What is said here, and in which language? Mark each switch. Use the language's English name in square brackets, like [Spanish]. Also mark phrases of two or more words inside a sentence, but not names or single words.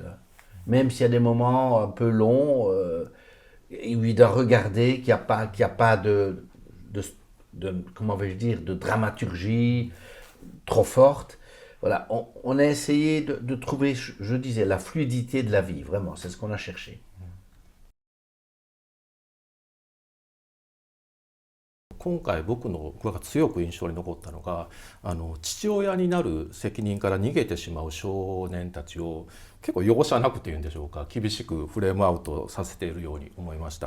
[French] Même s'il y a des moments un peu longs, où il doit regarder qu'il n'y a pas de comment vais-je dire, de dramaturgie trop forte. Voilà, on a essayé de trouver, je disais, la fluidité de la vie, vraiment, c'est ce qu'on a cherché. [Japanese] 今回僕が強く印象に残ったのが父親になる責任から逃げてしまう少年たちを結構容赦なくというんでしょうか、厳しくフレームアウトさせているように思いました。